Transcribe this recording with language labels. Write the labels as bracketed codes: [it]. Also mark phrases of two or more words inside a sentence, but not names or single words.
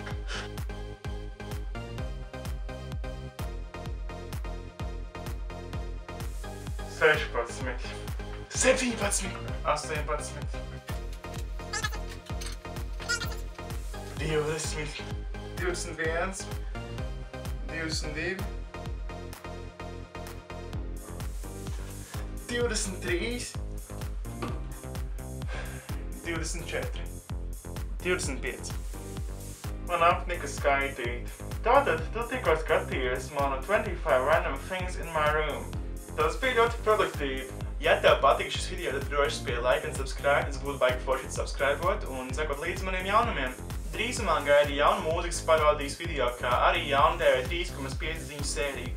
[lv] 16, 17, 18, 20, 21, 22, 23, 24, 25. Man apnika skaitīt. Tātad tu tikko skatījies manu 25 [en] random things in my room. [lv] Tas bija ļoti produktīvi. Ja tev patīk šis video, tad droši spied like un subscribe. Es būtu baigi forši subscribot un sekot līdz maniem jaunumiem. Drīzumā gaidi jaunu mūzikas parodijas video, kā arī jaunu TV 3,5 ziņu sēriju.